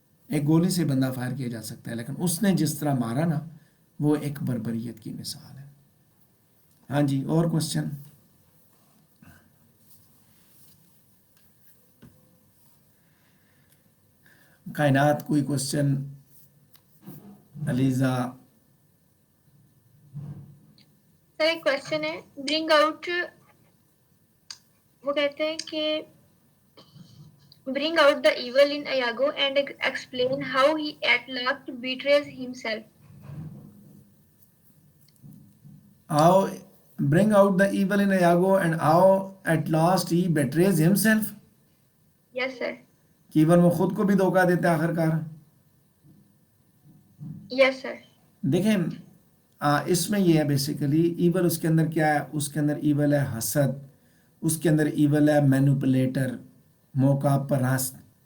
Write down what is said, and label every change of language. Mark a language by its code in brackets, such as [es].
[ur] ایک گولی سے بندہ فائر کیا جا سکتا ہے، لیکن اس نے جس طرح مارا نا وہ ایک بربریت کی مثال ہے۔ ہاں جی، اور کوشچن؟ کائنات کوئی کوشچن؟ علیزہ؟ سر ایک کوشچن ہے، برنگ آؤٹ، وہ کہتے ہیں کہ [en] bring out the evil in Iago and explain how he at last betrays himself. How bring out the evil in Iago and how at last he betrays himself. Yes sir. [ur] کہ even وہ خود کو بھی دھوکہ دیتا ہے آخر کار۔ [en] Yes sir. [ur] دیکھیں اس میں یہ ہے بیسیکلی ایول اس کے اندر کیا ہے، اس کے اندر ایول ہے حسد، اس کے اندر ایول ہے مینوپولیٹر، موقع پرست،